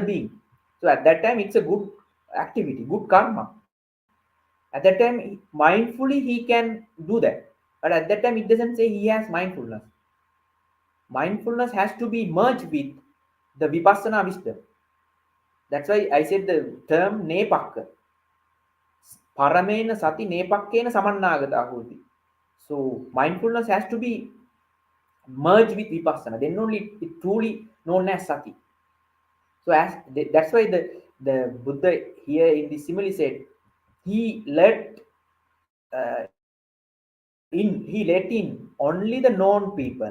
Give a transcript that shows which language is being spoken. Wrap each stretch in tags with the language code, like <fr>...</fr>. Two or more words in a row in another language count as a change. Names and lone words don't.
<en>So at that time, it's a good activity, good karma. At that time, mindfully he can do that, but at that time it doesn't say he has mindfulness. Mindfulness has to be merged with the vipassana wisdom. That's why I said the term nepakka.</en> <pi>Paramena sati nepakkena samannagata hoti.</pi> <en>So mindfulness has to be merged with vipassana. Then only it truly known as sati. So that's why the Buddha here in the simile said he let he let in only the known people.</en>